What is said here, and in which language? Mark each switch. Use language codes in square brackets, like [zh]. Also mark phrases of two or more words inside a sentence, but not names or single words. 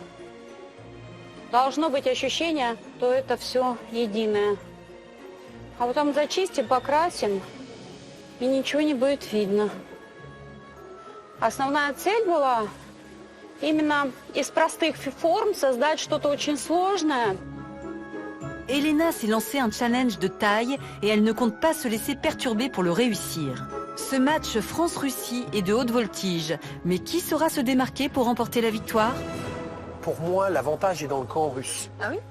[ru] Должно быть ощущение, что это все единое. А потом зачистим, покрасим, и ничего не будет видно. Основная цель была именно из простых форм создать что-то очень сложное. [fr] Elena s'est lancé un challenge de taille et elle ne compte pas se laisser perturber pour le réussir. Ce match France-Russie est de haute voltige, mais qui saura se démarquer pour remporter la victoire? Pour moi, l'avantage est dans le camp russe. Ah oui?